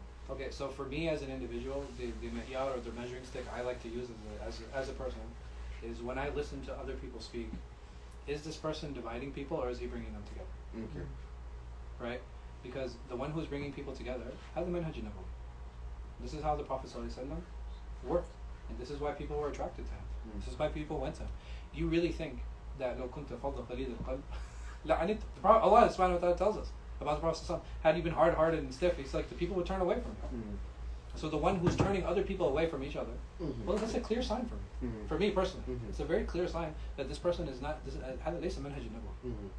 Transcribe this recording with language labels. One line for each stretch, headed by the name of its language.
English: Okay, so for me as an individual, the mi'yar or the measuring stick I like to use as a person is when I listen to other people speak, is this person dividing people or is he bringing them together? Okay. Right? Because the one who's bringing people together has the manhaj nabawi. This is how the Prophet ﷺ worked. And this is why people were attracted to him. This is why people went to him. Do you really think that
Arabic: لو كنت فظا غليظ القلب لعنت?
English: Allah subhanahu wa ta'ala tells us about the Prophet ﷺ, had he been hard-hearted and stiff, he's like, the people would turn away from him. So the one who's turning other people away from each other, well, that's a clear sign for me. For me personally, it's a very clear sign that this person is not.
Arabic: هذا ليس منهج النبوة.